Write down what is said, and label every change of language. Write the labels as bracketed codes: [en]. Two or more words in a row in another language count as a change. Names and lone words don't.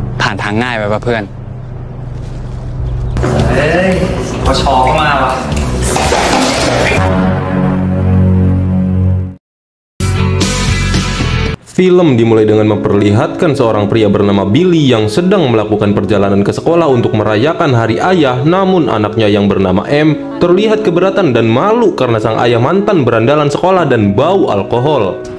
[th] านทางง่ายไปป่ะเพื่อน เฮ้ยพอชอก็มาว่ะ [id] Film dimulai dengan memperlihatkan seorang pria bernama Billy yang sedang melakukan perjalanan ke sekolah untuk merayakan hari ayah, namun anaknya yang bernama M terlihat keberatan dan malu karena sang ayah mantan berandalan sekolah dan bau alkohol.